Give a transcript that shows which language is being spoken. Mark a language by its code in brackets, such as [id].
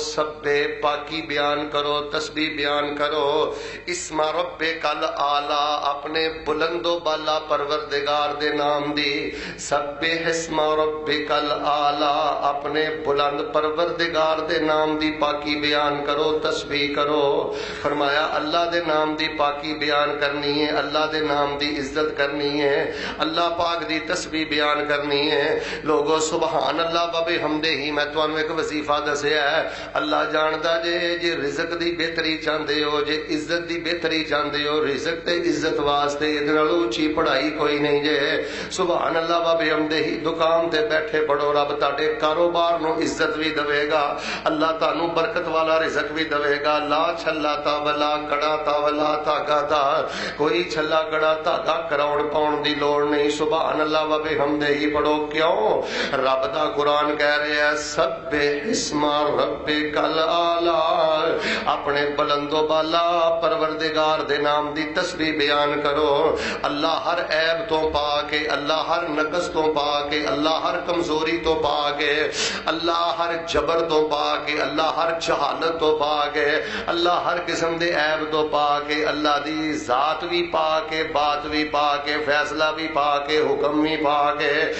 [pa] سبے پاکی بیان کرو, تسبیح بیان کرو. [ar] اسم ربک الاعلی, [pa] اپنے بلند و بالا پروردگار دے نام دی. [ar] سبح اسم ربک الاعلی, [pa] اپنے بلند پروردگار دے نام دی پاکی بیان کرو, تسبیح کرو. فرمایا اللہ دے نام دی پاکی بیان کرنی ہے, اللہ دے نام دی عزت کرنی ہے, اللہ پاک دی تسبیح بیان کرنی ہے. لوگو [ar] سبحان اللہ و بحمدہ. [pa] میں تانوں ایک وظیفہ دسیا ہے, اللہ جاندا جے رزق دی بہتری چاہندے ہو, جے عزت دی بہتری چاہندے ہو, رزق تے عزت واسطے ادھر نالوں اونچی پڑھائی کوئی نہیں جے. [ar] سبحان اللہ و بحمدہ [pa] دکان تے بیٹھے پڑھو, رب تہاڈے کاروبار نو عزت بھی دے گا, اللہ تانوں برکت والا رزق بھی دے گا. لا چھلا تا ولا کڑا تا ولا دھاگا تا, کوئی چھلا کڑا دھاگا کراؤن پاؤن دی لوڑ نہیں. [ar] سبحان اللہ و بحمدہ [pa] پڑھو. کیوں؟ رب دا قرآن کہہ رہے ہیں [ar] سبح اسم ربک الاعلی, [pa] اپنے بلند و بالا پروردگار دے نام دی تسبیح بیان کرو. اللہ ہر عیب تو پاک ہے, اللہ ہر نقص تو پاک ہے, اللہ ہر کمزوری تو پاک ہے, اللہ ہر جبر تو پاک ہے, اللہ ہر جہالت تو پاک ہے, اللہ ہر قسم دے عیب تو پاک ہے. اللہ دی ذات بھی پاک ہے, بات بھی پاک ہے, فیصلہ بھی پاک ہے, حکم بھی پاک ہے.